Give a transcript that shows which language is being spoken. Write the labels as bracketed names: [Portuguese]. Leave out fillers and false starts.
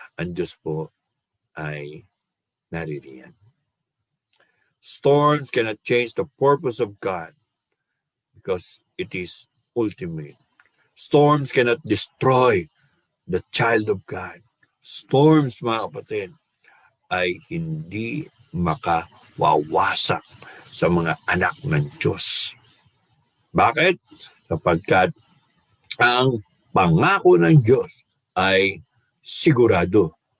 [Filipino] Ang Diyos po ay naririyan. [English] Storms cannot change the purpose of God because it is ultimate. Storms cannot destroy the child of God. [Filipino] Storms, mga kapatid, ay hindi makawawasak sa mga anak ng Diyos. Bakit? Sapagkat ang pangako ng Diyos ay sigurado.